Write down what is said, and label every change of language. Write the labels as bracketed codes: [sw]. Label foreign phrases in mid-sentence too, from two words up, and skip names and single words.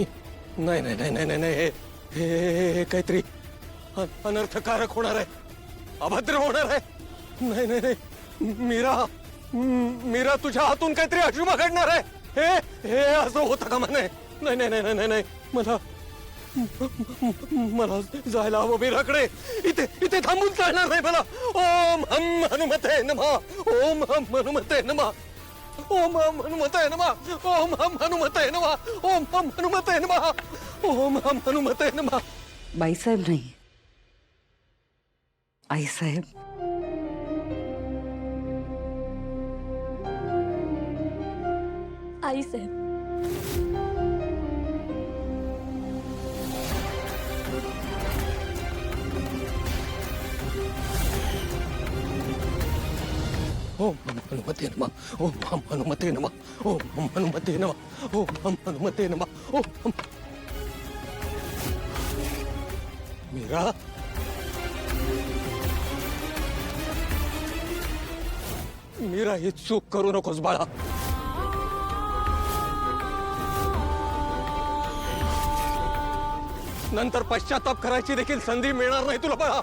[mr] नाही नाही नाही नाही नाही, हे काहीतरी अनर्थकारक होणार आहे, अभद्र होणार आहे। नाही नाही नाही, मीरा तुझ्या हातून काहीतरी अशुभ घडणार आहे। हे असं होतं का? नाही नाही नाही नाही नाही, मला जायला हवं मीराकडे. इथे इथे थांबून चालणार नाही मला. [sa] ओम हम हनुमते नमः. ओम हम हनुमते नमः. ओम हम हनुमते नमः. ओम हम हनुमते नमः. ओम हम हनुमते नमः. ओम हम हनुमते नमः. [mr] बाईसाहेब नाही, आईसाहेब. आई साहेब. [sa] ओम हम हनुमते नमः. ओम हम हनुमते नमः. ओम हम हनुमते नमः. ओम हम हनुमते नमः. ओम हम. [mr] मीरा, मीरा, ही चूक करू नकोस बाळा. नंतर पश्चाताप करायची देखील संधी मिळणार नाही तुला बाळा.